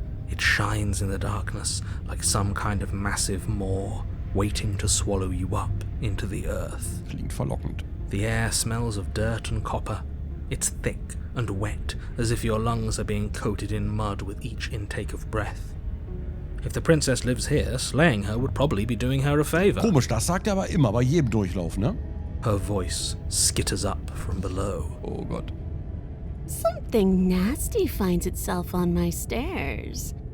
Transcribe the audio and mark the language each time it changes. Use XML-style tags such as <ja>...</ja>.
<en>It shines in the darkness like some kind of massive maw, waiting to swallow you up into the earth.</en> <de>Klingt verlockend.</de> <en>The air smells of dirt and copper. It's thick and wet, as if your lungs are being coated in mud with each intake of breath. If the princess lives here, slaying her would probably be doing her a favor.</en> <de>Komisch, das sagt er aber immer, bei jedem Durchlauf, ne?</de> <en>Her voice skitters up from below.</en> <de>Oh Gott.</de> <en>Something nasty finds itself on my stairs.</en>